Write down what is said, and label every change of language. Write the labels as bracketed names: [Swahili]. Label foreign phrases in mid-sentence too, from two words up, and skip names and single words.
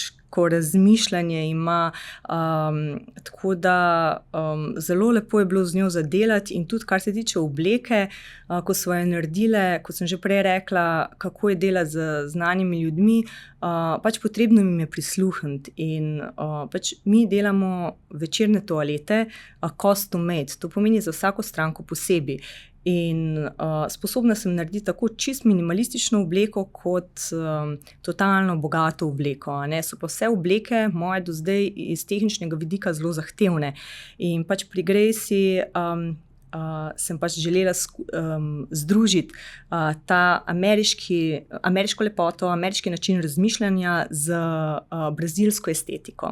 [Slovenian] razmišljanje ima, tako da zelo lepo je bilo z njo zadelati in tudi kar se tiče obleke, ko smo jo naredile, kot sem že prej rekla, kako je delati z znanimi ljudmi, pač potrebno jim je prisluhniti in pač mi delamo večerne toalete [English] custom made, [Slovenian] to pomeni za vsako stranko posebej. In sposobna sem narediti tako čist minimalistično obleko kot totalno bogato obleko. So pa vse obleke moje do zdaj iz tehničnega vidika zelo zahtevne. In pač pri Gracie sem pač želela združiti ta ameriško lepoto, ameriški način razmišljanja z brazilsko estetiko.